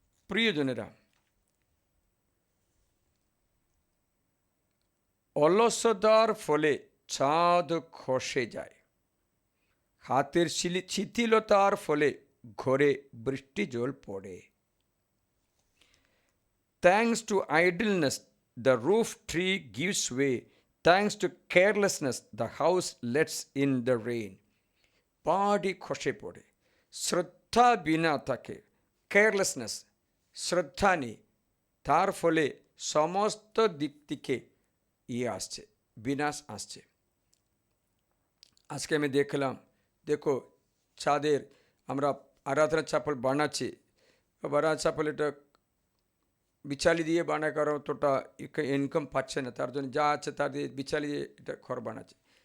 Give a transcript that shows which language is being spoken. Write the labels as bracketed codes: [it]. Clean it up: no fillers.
[bn] প্রিয়জনেরা, অলসতার ফলে ছাদ খসে যায়, হাতের শিথিলতার ফলে ঘরে বৃষ্টি জল পড়ে। [en] Thanks to idleness, the roof tree gives way. Thanks to carelessness, the house lets in the rain. [bn] বাড়ি খসে পড়ে। শ্রদ্ধা বিনা থাকে, কেয়ারলেসনেস, শ্রদ্ধা নেই, তার ফলে সমস্ত দিক থেকে আসছে, বিনাশ আসছে। আজকে আমি দেখলাম, দেখো ছাদের আমরা আরাধনা চাপল বানাচ্ছি, আরাধনা চাপল এটা বিচালি দিয়ে বানায়, কারণ অতটা ইনকাম পাচ্ছে না, তার জন্য যা আছে তার দিয়ে বিচালি দিয়ে এটা ঘর বানাচ্ছে।